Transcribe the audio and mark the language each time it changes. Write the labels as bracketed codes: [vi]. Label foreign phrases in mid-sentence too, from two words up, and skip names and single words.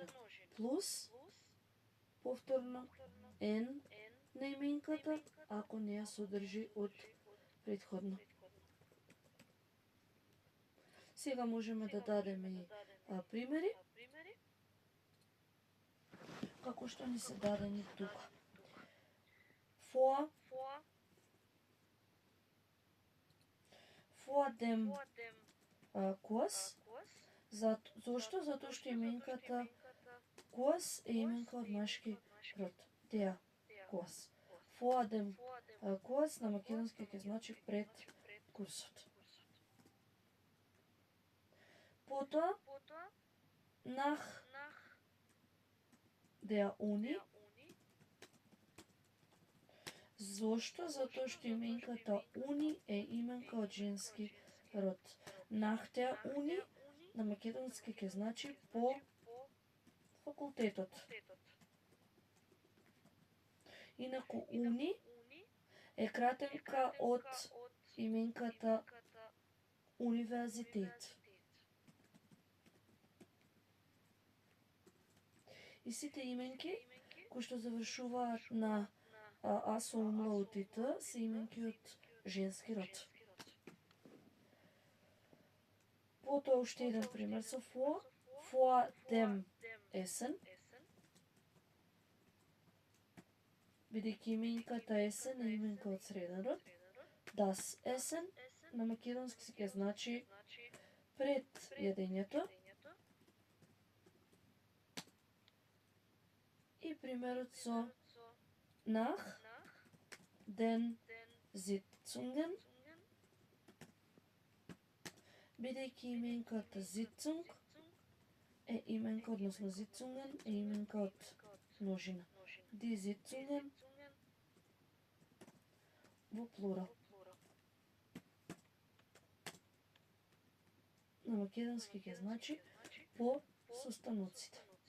[mk] Плюс, повторно, N на именката, ако не ја содржи од претходно. Сега можеме да дадеме и примери, како што ни се дадени тука. [de] Vor dem Kurs. [mk] Зошто? Затоа што именката Kurs е именка од машки род. [de] Der Kurs. Vor dem Kurs [mk] на македонски ќе значи пред курсот. Потоа, [de] nach der Uni. [mk] Зошто? Затоа што именката Уни е именка од женски род. [de] Nach der Uni [mk] на македонски ќе значи по факултетот. Инаку Уни е кратенка од именката универзитет. И сите именки кои што завршуваат на А со умлаутите се именки од женски род. Потоа уште еден пример со [de] vor dem Essen. [mk] Бидејќи именката Essen е именка од среден род, [de] das Essen [mk] на македонски ќе значи пред јадењето. И примерот со [de] nach den Sitzungen, [mk] бидејќи именката Sitzung е именка, односно Sitzungen е именка од множина. [de] Die Sitzungen [mk] во плурал. На македонски ќе значи по состаноците.